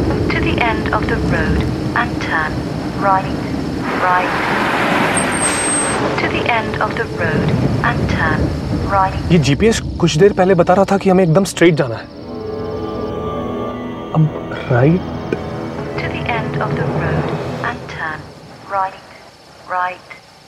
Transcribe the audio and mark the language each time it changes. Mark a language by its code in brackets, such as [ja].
[en] To the end of the road and turn right, right. To the end of the road and turn right. [hi] ये GPS कुछ देर पहले बता रहा था कि हमें एकदम स्ट्रेट जाना है। अब right. [en] To the end of the road and turn right, right.